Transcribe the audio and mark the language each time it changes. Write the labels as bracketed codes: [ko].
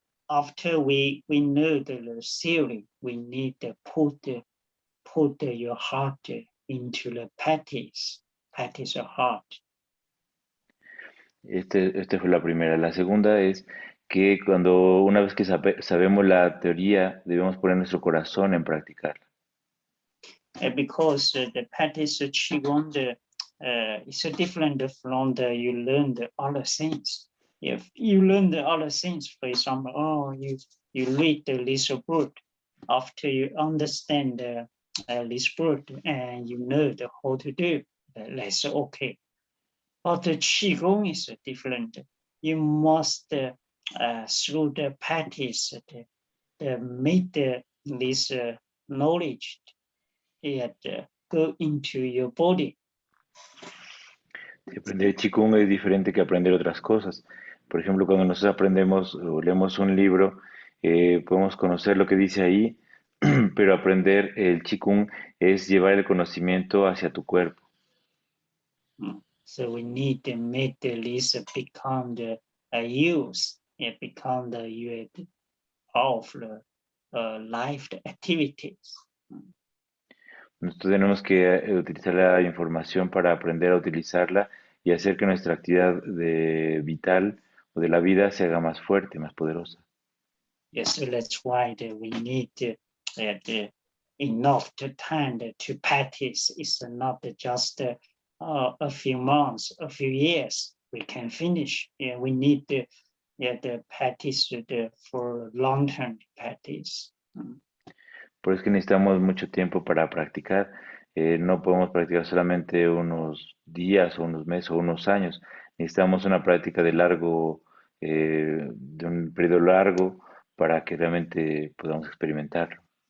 [en] After we know the theory, we need to put your heart into the practice of heart. [es] Esta fue la primera. La segunda es que cuando una vez que sabemos la teoría, debemos poner nuestro corazón en practicarla. [en] Because the practice of Qigong is different from you learn the other things. If you learn the other things, for example, you read this book, after you understand this book and you know how to do, that's okay. But the Qigong is different. You must, through the practice, make this knowledge go into your body. [es] Aprender Qigong es diferente que aprender otras cosas. Por ejemplo, cuando nosotros aprendemos o leemos un libro, podemos conocer lo que dice ahí, pero aprender el Qigong es llevar el conocimiento hacia tu cuerpo. [en] So we need to make this become the use, it become the of the life activities. [es] Nosotros tenemos que utilizar la información para aprender a utilizarla y hacer que nuestra actividad vital o de la vida se haga más fuerte, más poderosa. [en] Yes, so that's why we need enough time to practice. It's not just a few months, a few years we can finish. Yeah, we need the practice for long-term practice. [es] Por eso es que necesitamos mucho tiempo para practicar. No podemos practicar solamente unos días o unos meses o unos años. Necesitamos una práctica de un periodo largo para que realmente podamos experimentarlo.